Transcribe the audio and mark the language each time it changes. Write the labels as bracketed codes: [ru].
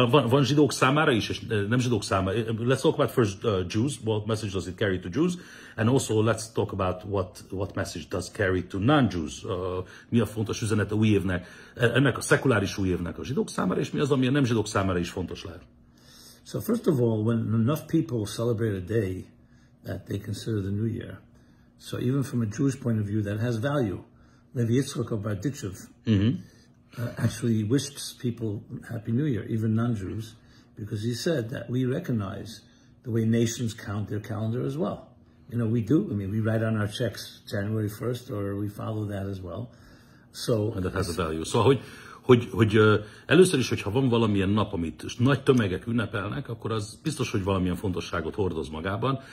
[hu] Van zsidók számára is, és nem zsidók számára. [en] Let's talk about first Jews. What message does it carry to Jews? And also let's talk about what message does carry to non-Jews. [hu] Mi a fontos üzenet a új évnek, ennek a szekuláris új évnek a zsidók számára, és mi az, ami a nem zsidók számára is fontos lehet. [en] So first of all, when enough people celebrate a day that they consider the New Year, so even from a Jewish point of view, that has value. Levi Yitzchak of Bardichev actually wished people Happy New Year, even non-Jews, because he said that we recognize the way nations count their calendar as well. You know, we do. I mean, we write on our checks January 1st, or we follow that as well. So and that has a value. [hu] Szóval, hogy először is, hogyha van valamilyen nap, amit nagy tömegek ünnepelnek, akkor az biztos, hogy valamilyen fontosságot hordoz magában.